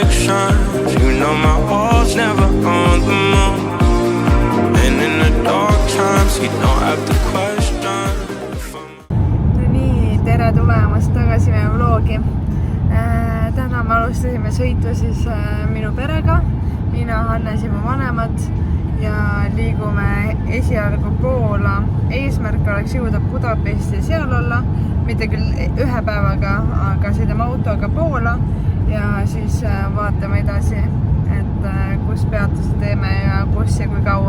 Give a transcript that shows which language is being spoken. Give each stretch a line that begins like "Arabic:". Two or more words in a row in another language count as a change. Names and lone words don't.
English: times. You know my walls never on the moon. And in the dark times you don't have to question.
Estonian: Nii, tere tulemast tagasi meie vlogi. Täna me alustasime sõitu siis minu perega, mina, Hannes ja mu vanemad ja liigume esialgu Poola. Eesmärk oleks jõuda Budapesti ja seal olla, mitte küll ühe päevaga, aga sõidame autoga Poola ja siis vaatame edasi, et kus peatusi teeme ja kus ja kui kaua.